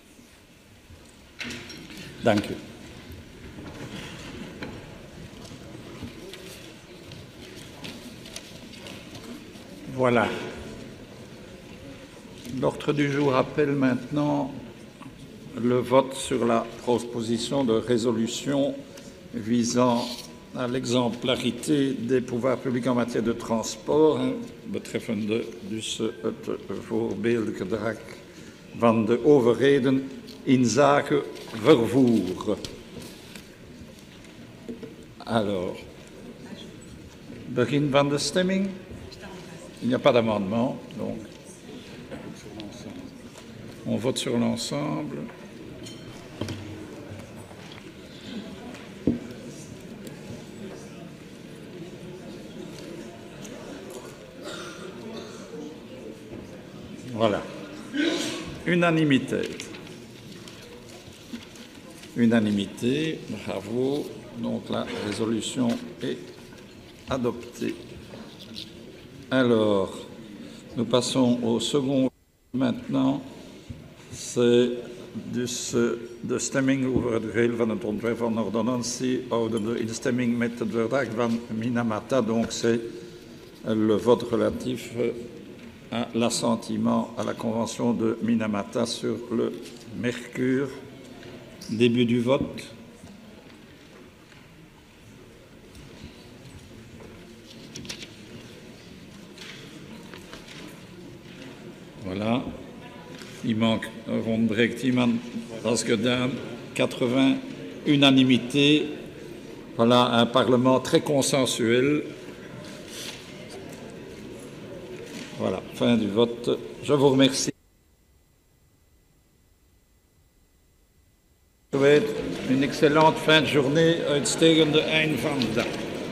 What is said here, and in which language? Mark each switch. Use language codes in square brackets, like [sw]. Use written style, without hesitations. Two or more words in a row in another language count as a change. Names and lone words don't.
[nl] Dank u. [fr] Voilà. L'ordre du jour appelle maintenant le vote sur la proposition de résolution visant à l'exemplarité des pouvoirs publics en matière de transport, [nl] betreffende dus het voorbeeldgedrag van de overheden in zaken vervoer. Alors, begin van de stemming. [fr] Il n'y a pas d'amendement, donc on vote sur l'ensemble. Voilà. Unanimité. Unanimité, bravo. Donc la résolution est adoptée. Alors, nous passons au second maintenant. [nl] C'est dus de stemming over het geheel van het ontwerp van ordonnantie houdende instemming met het verdrag van Minamata. [fr] Donc c'est le vote relatif à l'assentiment à la convention de Minamata sur le mercure. Début du vote. Voilà. Il manque, [nl] ontbreekt iemand. Dat is gedaan. [fr] 80, unanimité. Voilà, un Parlement très consensuel. Voilà, fin du vote. Je vous remercie. Je vous souhaite une excellente fin de journée, [nl] uitstekende eind van de dag.